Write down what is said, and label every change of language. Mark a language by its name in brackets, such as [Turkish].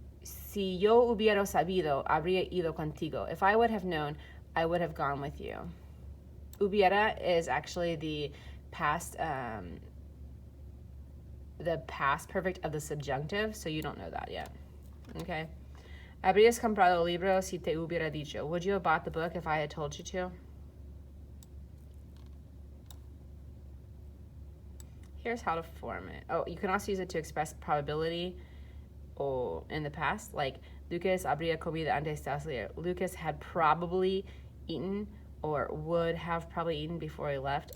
[Spanish] Si yo hubiera sabido, habría ido contigo. [English] If I would have known, I would have gone with you. Hubiera is actually the past perfect of the subjunctive, so you don't know that yet. Okay. [Spanish] Habrías comprado el libro si te hubiera dicho. [English] Would you have bought the book if I had told you to? Here's how to form it. Oh, you can also use it to express probability or in the past, like [Spanish] Lucas habría comido antes de salir. [English] Lucas had probably eaten or would have probably eaten before he left.